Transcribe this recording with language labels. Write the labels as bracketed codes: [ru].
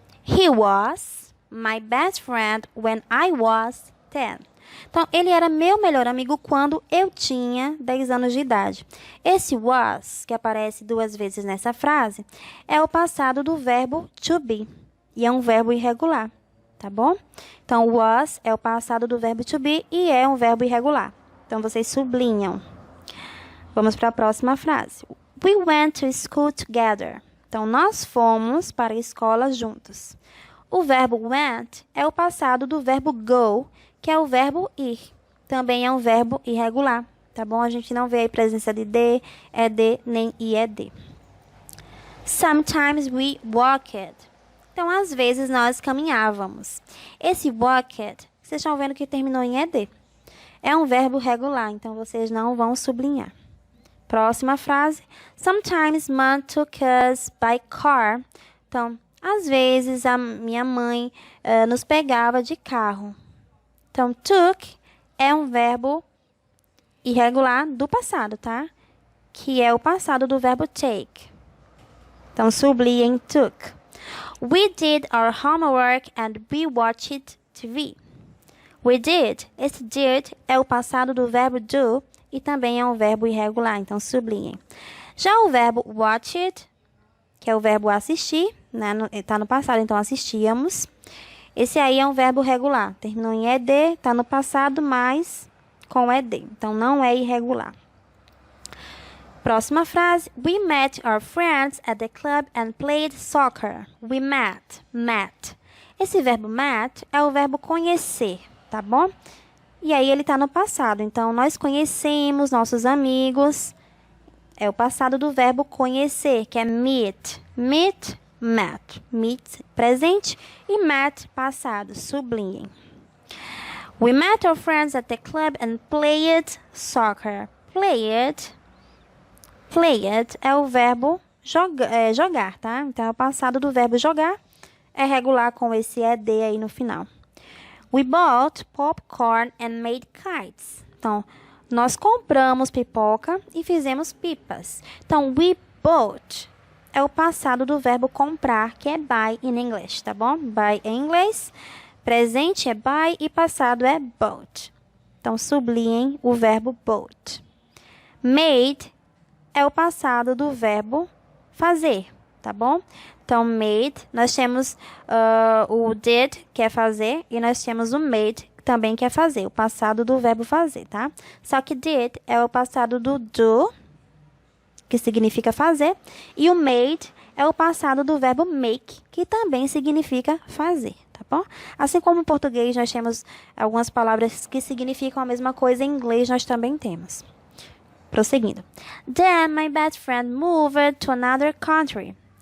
[en] He was my best friend when I was 10. [pt] Então, ele era meu melhor amigo quando eu tinha 10 anos de idade. Esse was, que aparece 2 vezes nessa frase, é o passado do verbo to be. E é um verbo irregular, tá bom? Então, was é o passado do verbo to be e é um verbo irregular. Então, vocês sublinham. Vamos para a próxima frase. [en] We went to school together. [pt] Então, nós fomos para a escola juntos. O verbo went é o passado do verbo go, que é o verbo ir. Também é um verbo irregular, tá bom? A gente não vê a presença de ed, nem ied. [en] Sometimes we walked. [pt] Então, às vezes, nós caminhávamos. Esse walked, vocês estão vendo que terminou em ed. É um verbo regular, então vocês não vão sublinhar. Próxima frase. [en] Sometimes mom took us by car. [pt] Então, às vezes a minha mãe nos pegava de carro. Então, took é um verbo irregular do passado, tá? Que é o passado do verbo take. Então, sublinhem took. [en] We did our homework and we watched TV. We did. [pt] Esse did é o passado do verbo do e também é um verbo irregular, então sublinhem. Já o verbo watched, que é o verbo assistir, né? Está no passado, então assistíamos. Esse aí é um verbo regular, terminou em ed, está no passado, mas com ed, então não é irregular. Próxima frase. [en] We met our friends at the club and played soccer. We met. [pt] Esse verbo met é o verbo conhecer, tá bom? E aí ele está no passado, então nós conhecemos nossos amigos. É o passado do verbo conhecer, que é meet. Met. Meet, presente, e met, passado. Sublinhem. [en] We met our friends at the club and played soccer. [pt] Played é o verbo jogar, tá? Então, é o passado do verbo jogar. É regular com esse ed aí no final. We bought popcorn and made kites. Então, nós compramos pipoca e fizemos pipas. Então, [en] we bought [pt] é o passado do verbo comprar, que é buy em inglês, tá bom? Buy em inglês, presente é buy e passado é bought. Então, sublinhem o verbo bought. Made é o passado do verbo fazer, tá bom? Então, made, nós temos o did, que é fazer, e nós temos o made, que também que é fazer, o passado do verbo fazer, tá? Só que did é o passado do do, que significa fazer, e o made é o passado do verbo make, que também significa fazer, tá bom? Assim como em português nós temos algumas palavras que significam a mesma coisa, em inglês nós também temos. Prosseguindo. [en] Then my best friend moved to another country.